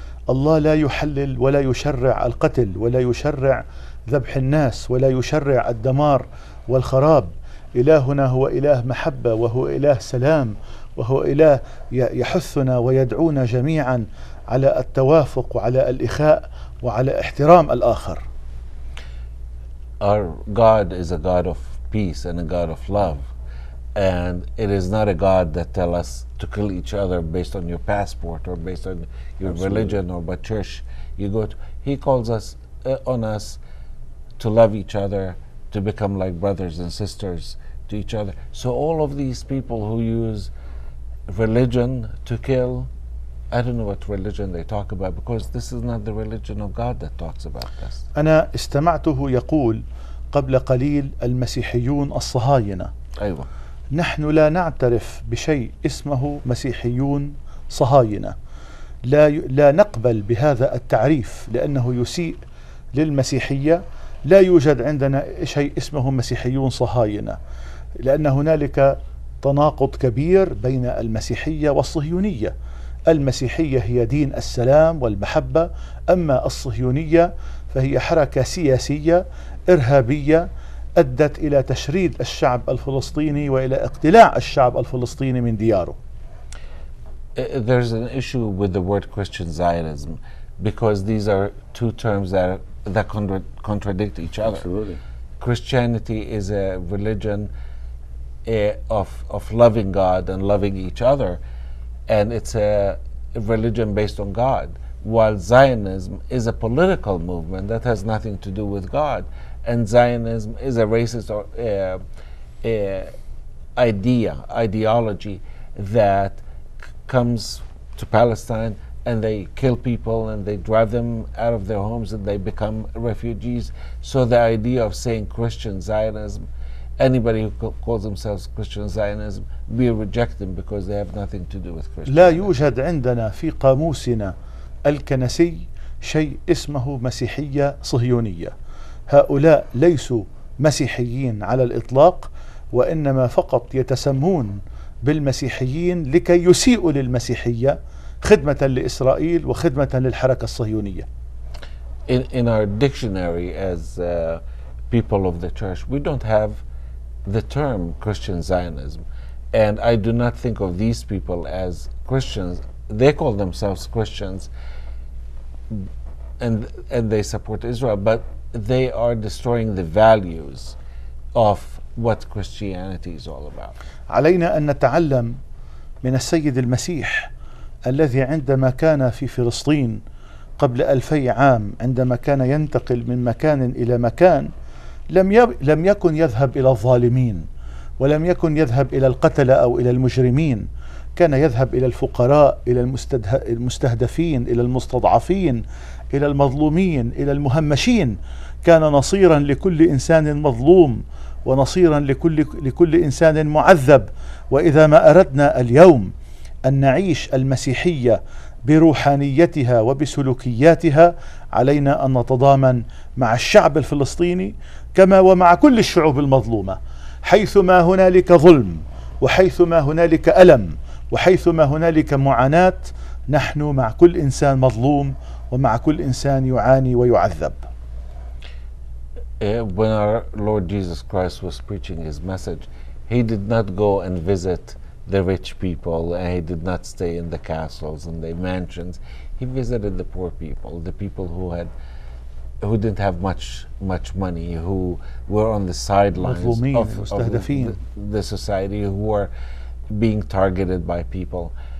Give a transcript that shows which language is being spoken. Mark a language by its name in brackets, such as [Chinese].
[Arabic] الله لا يحلل ولا يشرع القتل ولا يشرع ذبح الناس ولا يشرع الدمار والخراب. إلهنا هو إله محبة، وهو إله سلام، وهو إله يحثنا ويدعونا جميعا على التوافق وعلى الإخاء وعلى احترام الآخر. [English] Our God is a God of peace and a God of love, and it is not a God that tells us to kill each other based on your passport or based on your religion or what church you go to. He calls us on us to love each other, to become like brothers and sisters to each other. So all of these people who use religion to kill, I don't know what religion they talk about, because this is not the religion of God that talks about this. [Arabic] أنا استمعته يقول قبل قليل المسيحيون الصهاينة. أيوة. نحن لا نعترف بشيء اسمه مسيحيون صهاينة. لا نقبل بهذا التعريف لأنه يسيء للمسيحية. لا يوجد عندنا شيء اسمه مسيحيون صهاينة، لأن هنالك تناقض كبير بين المسيحية والصهيونية. المسيحية هي دين السلام والمحبة، أما الصهيونية فهي حركة سياسية إرهابية أدت إلى تشريد الشعب الفلسطيني وإلى اقتلاع الشعب الفلسطيني من دياره. [English] There's an issue with the word Christian Zionism, because these are two terms that contradict each other. Absolutely. Christianity is a religion of loving God and loving each other, and it's a religion based on God, while Zionism is a political movement that has nothing to do with God, and Zionism is a racist ideology that comes to Palestine and they kill people and they drive them out of their homes and they become refugees. So the idea of saying Christian Zionism, anybody who calls themselves Christian Zionism, we reject them because they have nothing to do with Christian. [Arabic] لا يوجد عندنا في قاموسنا الكنسي شيء اسمه مسيحية صهيونية. هؤلاء ليسوا مسيحيين على الإطلاق، وإنما فقط يتسمون بالمسيحيين لكي يسيئوا للمسيحية خدمة لإسرائيل وخدمة للحركة الصهيونية. [English] In our dictionary as people of the church, we don't have the term Christian Zionism, and I do not think of these people as Christians. They call themselves Christians and they support Israel, but they are destroying the values of what Christianity is all about. [Arabic] علينا أن نتعلم من السيد المسيح الذي عندما كان في فلسطين قبل 2000 عام، عندما كان ينتقل من مكان إلى مكان، لم يكن يذهب إلى الظالمين، ولم يكن يذهب إلى القتلة أو إلى المجرمين. كان يذهب إلى الفقراء، إلى المستهدفين، إلى المستضعفين، إلى المظلومين، إلى المهمشين. كان نصيرا لكل إنسان مظلوم ونصيرا لكل إنسان معذب. وإذا ما أردنا اليوم أن نعيش المسيحية بروحانيتها وبسلوكياتها، علينا أن نتضامن مع الشعب الفلسطيني كما ومع كل الشعوب المظلومة. حيثما هنالك ظلم وحيثما هنالك ألم وحيثما هنالك معاناة، نحن مع كل إنسان مظلوم ومع كل إنسان يعاني ويعذب. [English] When our Lord Jesus Christ was preaching his message, he did not go and visit the rich people, and he did not stay in the castles and the mansions. He visited the poor people, the people who didn't have much money, who were on the sidelines of the society, who were being targeted by people.